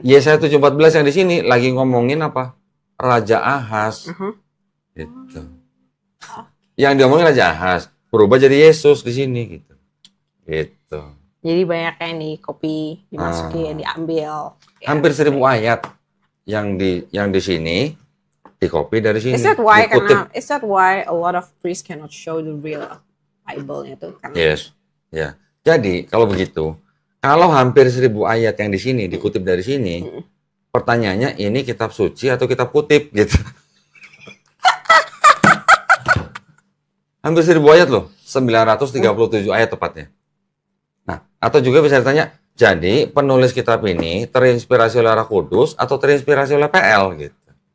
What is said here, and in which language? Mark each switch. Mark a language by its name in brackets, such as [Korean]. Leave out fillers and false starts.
[Indonesian] Yesaya 7, 14 yang di sini lagi ngomongin apa? Raja Ahaz. Gitu. Yang diomongin Raja Ahaz berubah jadi Yesus di sini gitu. Gitu. Jadi banyak yang di-copy, dimasukin, diambil. Hampir 1000 ayat yang di sini di-copy dari sini. [English] Is that why a lot of priests cannot show the real Bible-nya tuh? Yes. Ya. [Indonesian] Jadi kalau begitu, kalau hampir 1000 ayat yang di sini dikutip dari sini, pertanyaannya ini kitab suci atau kitab kutip gitu. Hampir 1000 ayat loh, 937 ayat tepatnya. Nah, atau juga bisa ditanya, jadi penulis kitab ini terinspirasi oleh Roh Kudus atau terinspirasi oleh PL gitu?